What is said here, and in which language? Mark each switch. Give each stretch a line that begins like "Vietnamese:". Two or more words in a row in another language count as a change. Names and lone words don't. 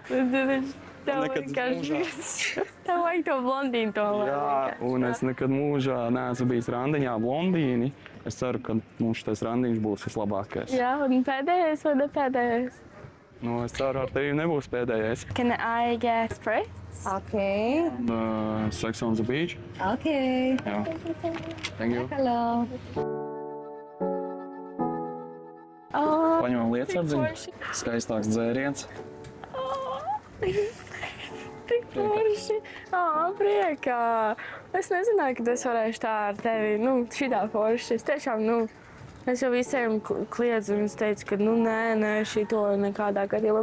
Latvian: Tev vajag to blondīnu to vēl. Jā, un es nekad mūžā neesmu bijis randiņā blondīni. Es ceru, ka mums šitais randiņš būs vislabākais. Jā, un pēdējais vai ne pēdējais? Nu, es ceru, ar tevi nebūs pēdējais.
English: Can I get spritz? Okay. Sex on the beach. Okay. Jā. Thank you. Hello.
Latvian: Paņemam lietasardziņu. Skaistāks dzēriens. Tik forši. Priekā. Es nezināju, ka es varēšu tā ar tevi, šitā forši. Es tiešām, es jau visiem kliedzu un es teicu, ka nē, šito nekādā gadījumā.